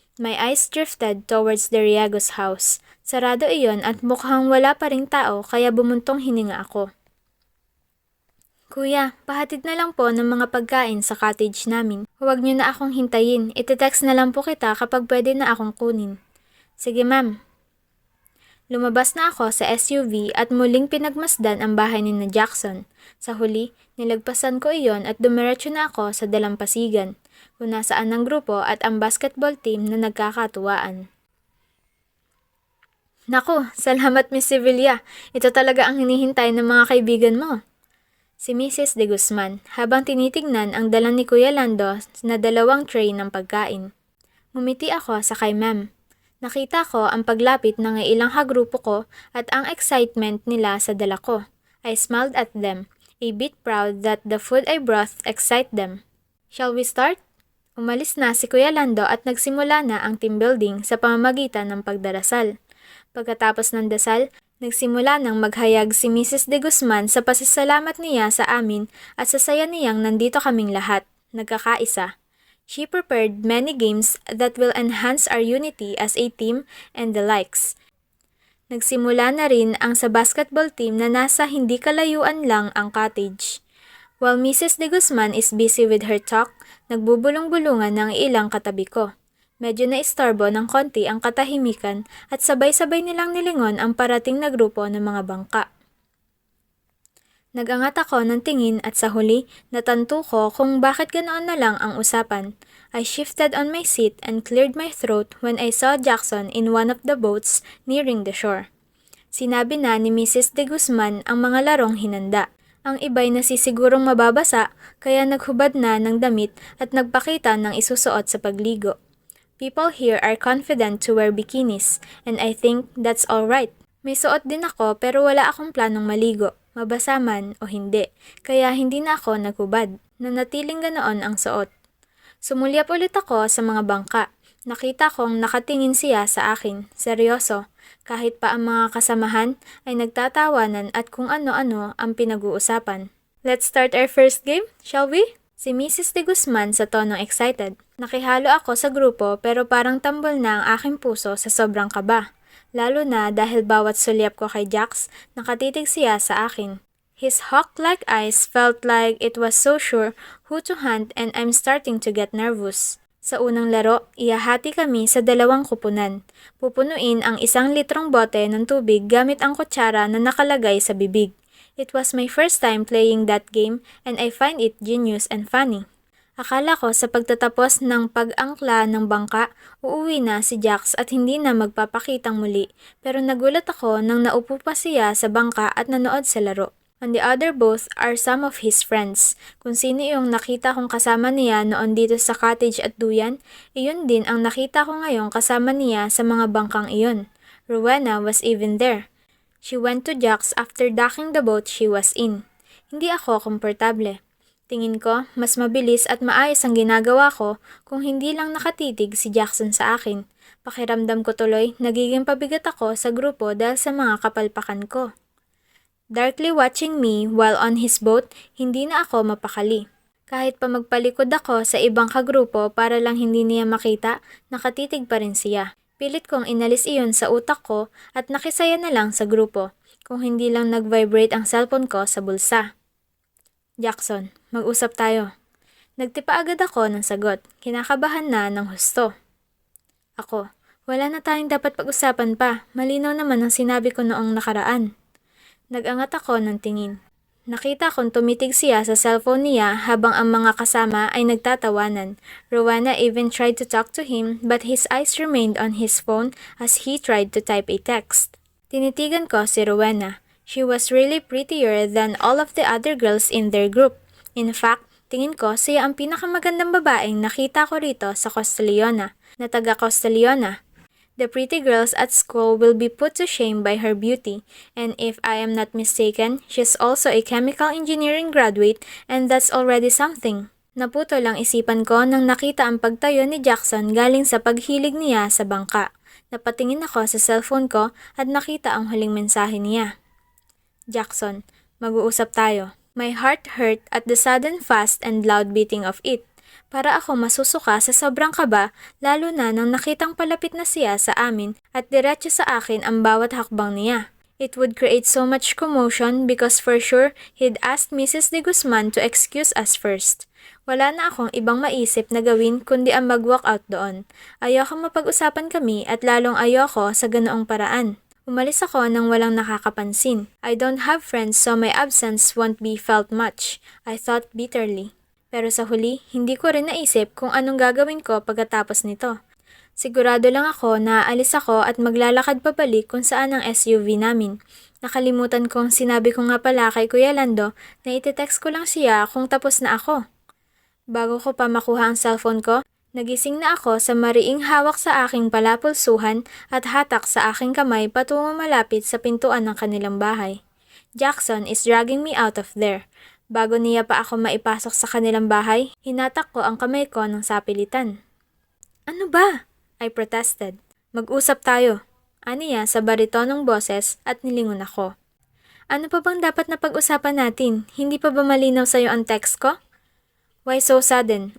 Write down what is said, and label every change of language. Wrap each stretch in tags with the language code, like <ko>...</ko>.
<en>My eyes drifted towards the Riagos house.</en> <tl>Sarado iyon at mukhang wala pa ring tao kaya bumuntong hininga ako. Kuya, pahatid na lang po ng mga pagkain sa cottage namin. Huwag niyo na akong hintayin. Ite-text na lang po kita kapag pwede na akong kunin. Sige ma'am. Lumabas na ako sa SUV at muling pinagmasdan ang bahay ni na Jackson. Sa huli, nilagpasan ko iyon at dumiretso na ako sa dalampasigan, kung nasaan ang grupo at ang basketball team na nagkakatuwaan. Naku, salamat Miss Sevilla. Ito talaga ang hinihintay ng mga kaibigan mo. Si Mrs. De Guzman habang tinitignan ang dala ni Kuya Lando na 2 tray ng pagkain. Ngumiti ako sa kay ma'am. Nakita ko ang paglapit ng ilang kagrupo ko at ang excitement nila sa dala ko.</tl> <en>I smiled at them, a bit proud that the food I brought excite them. Shall we start?</en> <tl>Umalis na si Kuya Lando at nagsimula na ang team building sa pamamagitan ng pagdarasal. Pagkatapos ng dasal, nagsimula nang maghayag si Mrs. De Guzman sa pasasalamat niya sa amin at sa saya niyang nandito kaming lahat, nagkakaisa.</tl> <en>She prepared many games that will enhance our unity as a team and the likes.</en> <tl>Nagsimula na rin ang sa basketball team na nasa hindi kalayuan lang ang cottage.</tl> <en>While Mrs. De Guzman is busy with her talk,</en> <tl>nagbubulong-bulungan ng ilang katabi ko. Medyo naistorbo ng konti ang katahimikan at sabay-sabay nilang nilingon ang parating na grupo ng mga bangka. Nagangat ako ng tingin at sa huli, natanto ko kung bakit ganoon na lang ang usapan.</tl> <en>I shifted on my seat and cleared my throat when I saw Jackson in one of the boats nearing the shore.</en> <tl>Sinabi na ni Mrs. De Guzman ang mga larong hinanda. Ang iba'y nasisigurong mababasa kaya naghubad na ng damit at nagpakita ng isusuot sa pagligo.</tl> <en>People here are confident to wear bikinis and I think that's alright.</en> <tl>May suot din ako pero wala akong planong maligo, mabasa man o hindi, kaya hindi na ako naghubad. Nanatiling ganoon ang suot. Sumulyap ulit ako sa mga bangka. Nakita kong nakatingin siya sa akin, seryoso, kahit pa ang mga kasamahan ay nagtatawanan at kung ano-ano ang pinag-uusapan.</tl> <en>Let's start our first game, shall we?</en> <tl>Si Mrs. De Guzman sa tonong excited. Nakihalo ako sa grupo pero parang tambol na ang aking puso sa sobrang kaba. Lalo na dahil bawat sulyap ko kay Jax, nakatitig siya sa akin.</tl> <en>His hawk-like eyes felt like it was so sure who to hunt and I'm starting to get nervous.</en> <tl>Sa unang laro, ihahati kami sa 2 kupunan. Pupunuin ang 1 litrong bote ng tubig gamit ang kutsara na nakalagay sa bibig.</tl> <en>It was my first time playing that game and I find it genius and funny.</en> <tl>Akala ko sa pagtatapos ng pag-angkla ng bangka, uuwi na si Jax at hindi na magpapakitang muli pero nagulat ako nang naupo pa siya sa bangka at nanood sa laro.</tl> <en>On the other both are some of his friends.</en> <tl>Kung sino yung nakita kong kasama niya noon dito sa cottage at duyan, iyon din ang nakita ko ngayon kasama niya sa mga bangkang iyon.</tl> <en>Rowena was even there. She went to Jack's after docking the boat she was in.</en> <tl>Hindi ako komportable. Tingin ko, mas mabilis at maayos ang ginagawa ko kung hindi lang nakatitig si Jackson sa akin. Pakiramdam ko tuloy, nagiging pabigat ako sa grupo dahil sa mga kapalpakan ko.</tl> <en>Darkly watching me while on his boat,</en> <tl>hindi na ako mapakali. Kahit pa magpalikod ako sa ibang kagrupo para lang hindi niya makita, nakatitig pa rin siya. Pilit kong inalis iyon sa utak ko at nakisaya na lang sa grupo, kung hindi lang nag-vibrate ang cellphone ko sa bulsa. Jackson, mag-usap tayo. Nagtipa agad ako ng sagot, kinakabahan na ng husto. Ako, wala na tayong dapat pag-usapan pa, malinaw naman ang sinabi ko noong nakaraan. Nag-angat ako ng tingin. Nakita kong tumitig siya sa cellphone niya habang ang mga kasama ay nagtatawanan.</tl> <en>Rowena even tried to talk to him but his eyes remained on his phone as he tried to type a text.</en> <tl>Tinitigan ko si Rowena.</tl> <en>She was really prettier than all of the other girls in their group. In fact,</en> <tl>tingin ko siya ang pinakamagandang babaeng nakita ko rito sa Costa Leona, na taga Costa Leona.</tl> <en>The pretty girls at school will be put to shame by her beauty, and if I am not mistaken, she's also a chemical engineering graduate and that's already something.</en> <tl>Naputo lang isipan ko nang nakita ang pagtayo ni Jackson galing sa paghilig niya sa bangka. Napatingin ako sa cellphone ko at nakita ang huling mensahe niya. Jackson, mag-uusap tayo.</tl> <en>My heart hurt at the sudden fast and loud beating of it.</en> <tl>Para ako masusuka sa sobrang kaba, lalo na nang nakitang palapit na siya sa amin at diretso sa akin ang bawat hakbang niya.</tl> <en>It would create so much commotion because for sure, he'd asked Mrs. De Guzman to excuse us first.</en> <tl>Wala na akong ibang maisip na gawin kundi ang mag-walk out doon. Ayoko mapag-usapan kami at lalong ayoko sa ganoong paraan. Umalis ako nang walang nakakapansin.</tl> <en>I don't have friends so my absence won't be felt much, I thought bitterly.</en> <tl>Pero sa huli, hindi ko rin naisip kung anong gagawin ko pagkatapos nito. Sigurado lang ako na aalis ako at maglalakad pabalik kung saan ang SUV namin. Nakalimutan kong sinabi ko nga pala kay Kuya Lando na iti-text ko lang siya kung tapos na ako. Bago ko pa makuha ang cellphone ko, nagising na ako sa mariing hawak sa aking palapulsuhan at hatak sa aking kamay patungo malapit sa pintuan ng kanilang bahay.</tl> <en>Jackson is dragging me out of there.</en> <tl>Bago niya pa ako maipasok sa kanilang bahay, hinatak ko ang kamay ko ng sapilitan. Ano ba?</tl> <en>I protested.</en> <tl>Mag-usap tayo. Aniya sa baritonong boses at nilingon ako. Ano pa bang dapat na pag-usapan natin? Hindi pa ba malinaw sa'yo ang text ko?</tl> <en>Why so sudden?</en>